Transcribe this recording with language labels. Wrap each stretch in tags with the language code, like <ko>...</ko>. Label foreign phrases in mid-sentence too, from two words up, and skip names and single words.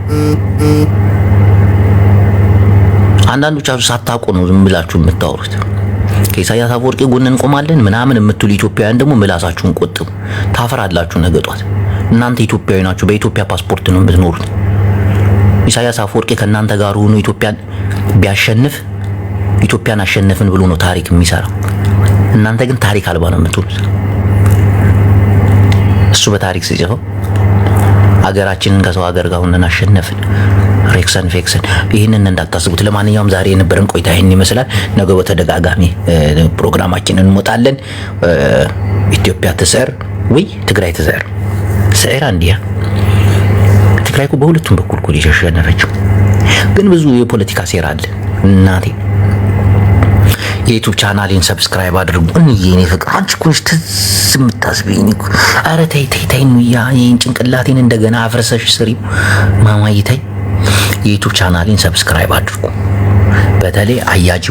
<am>አንዳንዶቻችሁ ሳታውቁ ነው ዝም ብላችሁ የምታወሩት። ከኢሳያስ አፈወርቂ ጎን እንቆማለን ምናምን የምትሉ ኢትዮጵያውያን ደግሞ ምላሳችሁን ቆጥቡ። ታፈራላችሁ ነገ ጧት። እናንተ ኢትዮጵያዊ ናችሁ። በኢትዮጵያ ፓስፖርት ነው የምትኖሩት። ኢሳያስ አፈወርቂ ከእናንተ ጋር ሆኖ ኢትዮጵያን ቢያሸንፍ ኢትዮጵያን አሸነፍን ብሎ ነው ታሪክ የሚሰራው። እናንተ ግን ታሪክ አልባ ነው የምትሆኑት። እሱ በታሪክ ሲጽፈው ሀገራችንን ከሰው ሀገር ጋር ሆነን አሸነፍን ሬክሰን ፌክሰን። ይህንን እንዳታስቡት። ለማንኛውም ዛሬ የነበረን ቆይታ ይህን ይመስላል። ነገ በተደጋጋሚ ፕሮግራማችንን እንሞጣለን።</am> <ti>ኢትዮጵያ ትስዕር ወይ ትግራይ ትስዕር?</ti> <am>ስዕር አንዲያ ትግራይ እኮ በሁለቱም በኩል እኮ የተሸነፈችው። ግን ብዙ የፖለቲካ ሴራ አለ እናቴ። የዩቲዩብ ቻናሌን ሰብስክራይብ አድርጉ። የኔ ፍቅር አንቺ እኮ ነሽ ትዝ የምታስቢኝ እኮ። ኧረ ተይ ይህን ጭንቅላቴን እንደገና አፍርሰሽ ስሪው ማማዬ ተይ። የዩቲዩብ ቻናሌን ሰብስክራይብ አድርጉ። በተለይ አያጅቡ</am>